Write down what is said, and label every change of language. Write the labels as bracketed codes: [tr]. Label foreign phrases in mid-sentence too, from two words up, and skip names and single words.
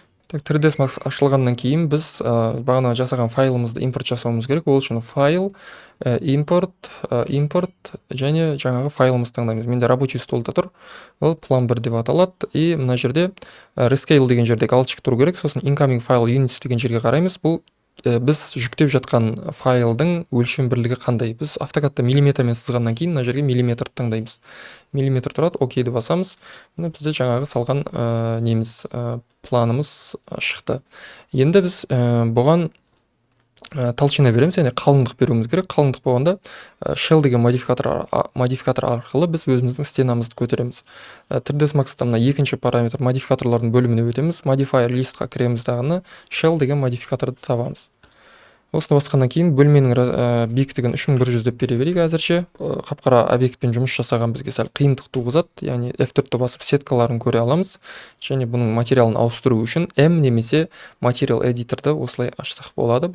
[kk] Так, 3ds Max ашылғаннан кейін біз бағана жасаған файлымызды импорт жасауымыз керек. Ол үшін файл, импорт және жаңағы файлымызды таңдаймыз. Менде [ru] рабочий столда [kk] тұр. Ол plan 1 деп аталады. И мына жерде rescale деген жерде галочка тұру керек. Сосын [en] incoming file units [kk] деген жерге қараймыз. Бұл біз жүктеп жатқан файлдың өлшем бірлігі қандай. Біз автокадта миллиметрмен сызғаннан кейін мына жерге миллиметр таңдаймыз. Миллиметр тұрады, окейді басамыз. Мына бізде жаңағы салған планымыз шықты. Енді біз бұған толщина береміз, яғни қалыңдық беруіміз керек. Қалыңдық болғанда shell деген модификатор арқылы біз өзіміздің стенамызды көтереміз. 3ds Max'та мына екінші параметр модификаторлардың бөліміне өтеміз. [en] Modifier listқа [kk] кіреміз дағыны shell деген модификаторды табамыз. Осыны басқаннан кейін бөлменің биіктігін 3100 деп бере берейік әзірше. Қап-қара объектпен жұмыс жасаған бізге сәл қиындық туғызады, яғни F4-ті басып сеткаларын көре аламыз. Және бұның материалын ауыстыру үшін M немесе [en] Material Editor'ды [kk] осылай ашсақ болады.